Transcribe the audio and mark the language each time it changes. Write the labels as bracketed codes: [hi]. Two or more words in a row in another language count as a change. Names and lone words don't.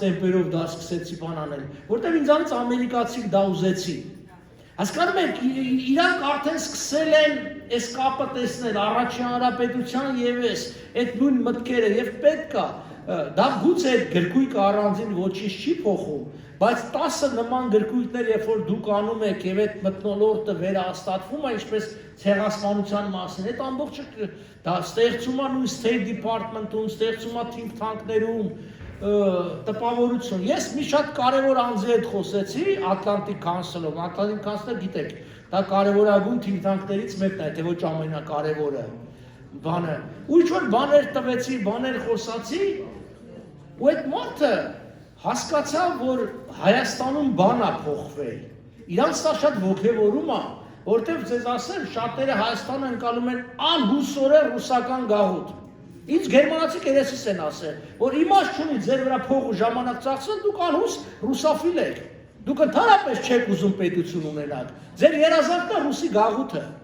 [hy] տեմպերով դա սկսեցի բան անել, որտեղ ինձանից ամերիկացիք դա ուզեցի։ Հասկանում եք, իրանք արդեն սկսել են այս կապը տեսնել առաջին հանրապետության եւ այդ նույն մտքերը եւ պետք է դա գուցե այդ գրքույկը առանձին ոչինչ չի փոխում, բայց 10 նման գրքույկներ երբ որ դուք անում եք եւ այդ մթնոլորտը վերահաստատվում է, ինչպես ցեղասպանության մասին, այդ ամբողջը դա ստեղծում է նույն State Department-ում, ստեղծում է [en] think tank- [hy] ներում տպավորություն։ Ես մի շատ կարևոր անձի հետ խոսեցի Atlantic Council-ով, Atlantic Council-ը գիտեք, դա կարևորագույն [en] think tank- [hy] ներից մեկն է, թե ոչ ամենակարևորը բանը։ Ու ինչ-որ բաներ տվեցի, բաներ խոսացի, ու այդ մարդը հասկացավ, որ Հայաստանում բան է փոխվել։ Իրանց դա շատ ոգևորում է, որտեղ ձեզ ասեմ, շատերը Հայաստանը ընկալում են անհուսորեն ռուսական գաղութ։ Ինչ գերմանացի կերեսիս են ասել, որ իմաստ չունի ձեր վրա փող ու ժամանակ ծախսել, դուք անհուս ռուսաֆիլ եք, դուք ընդհանրապես չեք ուզում պետություն ունենալ, ձեր երազանքն է ռուսի գաղութը,